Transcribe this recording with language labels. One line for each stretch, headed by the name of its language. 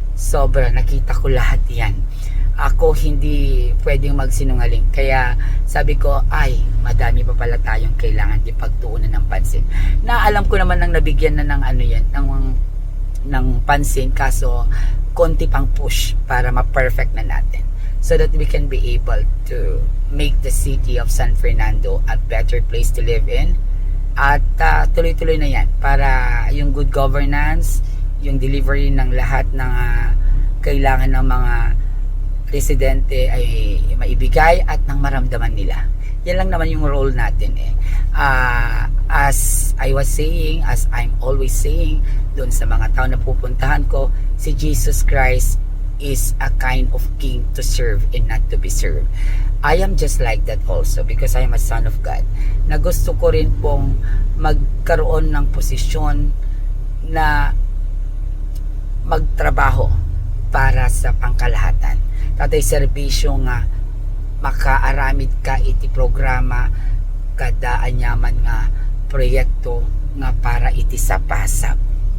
Filipino: Sobra, nakita ko lahat yan. Ako hindi pwedeng magsinungaling. Kaya sabi ko, ay, madami pa pala tayong kailangan ipagtuunan ng pansin. Na alam ko naman nang nabigyan na ng ano yan, ng pansin, kaso konti pang push para ma-perfect na natin.
English: So that we can be able to make the city of San Fernando a better place to live in.
Filipino: At tuloy-tuloy na yan para yung good governance, yung delivery ng lahat ng kailangan ng mga residente ay maibigay at nang maramdaman nila. Yan lang naman yung role natin eh.
English: As I was saying, as I'm always saying,
Filipino: doon sa mga tao na pupuntahan ko, si
English: Jesus Christ is a kind of king to serve and not to be served. I am just like that also because I am a son of God.
Filipino: Na gusto ko rin pong magkaroon ng posisyon na magtrabaho para sa pangkalahatan.
Iloko: Tatay serbisyo nga makaaramid ka iti programa kada anyaman nga proyekto nga para iti sapasap.